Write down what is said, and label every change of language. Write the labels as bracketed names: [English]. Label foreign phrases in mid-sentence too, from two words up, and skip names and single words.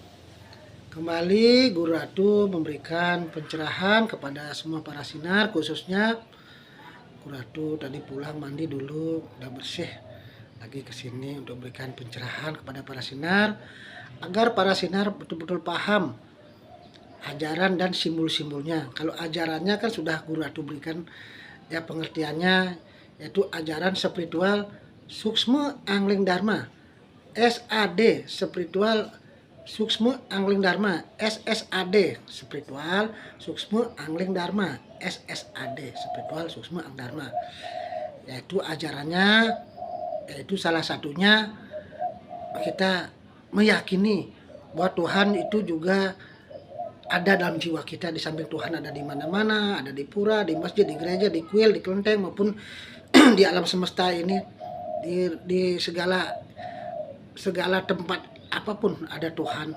[Indonesian] Kembali Guru Ratu memberikan pencerahan kepada semua para sinar, khususnya Guru Ratu tadi pulang mandi dulu, udah bersih, lagi kesini untuk memberikan pencerahan kepada para sinar agar para sinar betul-betul paham ajaran dan simbol-simbolnya. Kalau ajarannya kan sudah Guru Ratu berikan ya pengertiannya, yaitu ajaran spiritual Suksma Angling Dharma. SAD spiritual Suksma Angling Dharma, SSAD spiritual Suksma Angling Dharma, SSAD spiritual Suksma Angling Dharma. Yaitu ajarannya, yaitu salah satunya kita meyakini bahwa Tuhan itu juga ada dalam jiwa kita. Di samping Tuhan ada di mana-mana, ada di pura, di masjid, di gereja, di kuil, di kelenteng, maupun di alam semesta ini, di segala tempat apapun ada Tuhan.